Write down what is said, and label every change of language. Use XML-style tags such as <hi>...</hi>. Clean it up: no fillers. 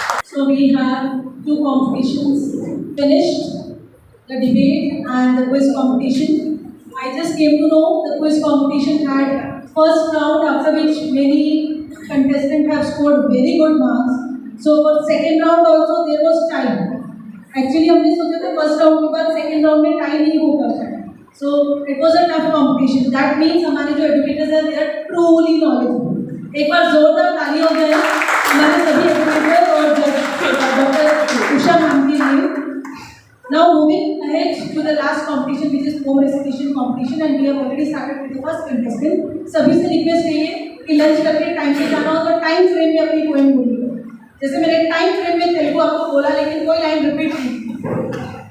<en>So we have two competitions finished, the debate and the quiz competition. I just came to know the quiz competition had first round, after which many contestants have scored very good marks. So for second round also there was time.</en> <hi>Actually हमने सोचा था first round के बाद second round में time नहीं होगा.</hi> <en>So it was a tough competition. That means</en> <hi>हमारे जो educators हैं</hi> <en>they are truly knowledgeable.</en> <hi>एक बार जोरदार ताली हो जाए हमारे सभी educators और Dr. Usha ma'am के लिए.</hi> <en>Now moving ahead to the last competition, which is poem recitation competition, and we have already started with the first contestant.</en> <hi>सभी से रिक्वेस्ट है कि लंच करके टाइम पे जाना हो तो टाइम फ्रेम में अपनी पोएम बोलिएगा. जैसे मैंने टाइम फ्रेम में तेलुगु आपको बोला लेकिन कोई लाइन रिपीट नहीं.</hi>